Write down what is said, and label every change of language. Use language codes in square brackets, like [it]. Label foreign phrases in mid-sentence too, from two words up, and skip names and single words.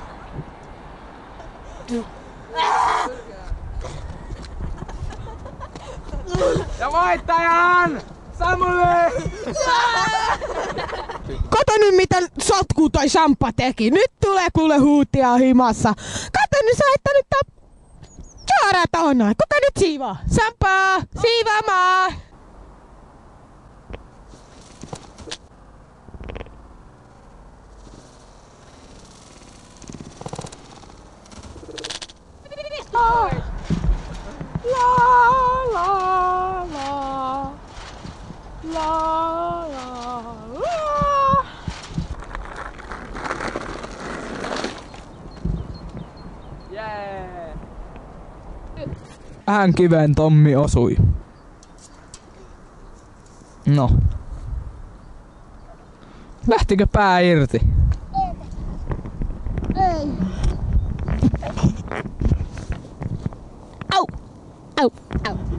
[fi] Ja voittajan! Samuli! Kato nyt mitä sotku toi Samppa teki. Nyt tulee kuule huutia himassa. Kato nyt sä että nyt suoraan tohon noin. Kuka nyt siivoo? Samppa! Siivaamaan! La la la la la. Jee! Vähän kiveen Tommi osui. No. Lähtikö pää irti? Ei. Au! Au! Au!